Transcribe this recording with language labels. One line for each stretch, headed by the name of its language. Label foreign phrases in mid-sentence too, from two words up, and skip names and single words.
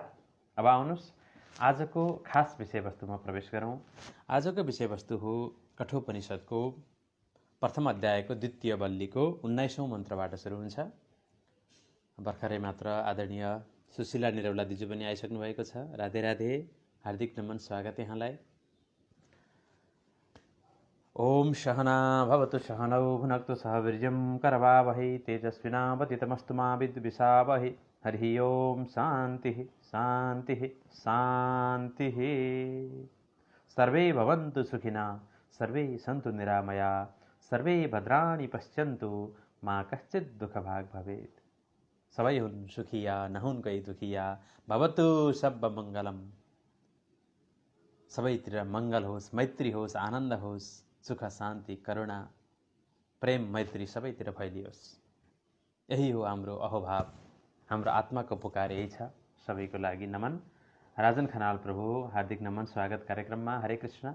Nepali: अब आउनुहोस् आजको खास विषयवस्तुमा प्रवेश गरौँ। आजको विषयवस्तु हो कठोपनिषदको प्रथम अध्यायको द्वितीय वल्लीको 19औं मन्त्रबाट सुरु हुन्छ। भर्खरै मात्र आदरणीय सुशीला निरौला दिजु पनि आइसक्नु भएको छ। राधे राधे, हार्दिक नमन स्वागत यहाँलाई।
Sanskrit: ओम सहना भवतु सहनौ भुनक्तु सह वीर्यं करवावहै तेजस्विनावतीतमस्तु मा विद्विषावहै। हरि ओम शान्तिः शान्तिः शान्तिः। सर्वे भवन्तु सुखिना, सर्वे सन्तु निरामया, सर्वे भद्राणि पश्यन्तु, मा कश्चित् दुःखभाग् भवेत्।
Nepali: सबै हुन् सुखिया, नहुन् कोही दुखिया,
Sanskrit: भवतु सब मङ्गलम्।
Nepali: सबैतिर मङ्गल होस्, मैत्री होस्, आनन्द होस्, सुख शान्ति करुणा प्रेम मैत्री सबैतिर फैलियोस्। यही हो हाम्रो अहोभाव, हाम्रो आत्माको पुकार यही छ। सबैको लागि नमन। राजन खनाल प्रभु, हार्दिक नमन स्वागत कार्यक्रममा।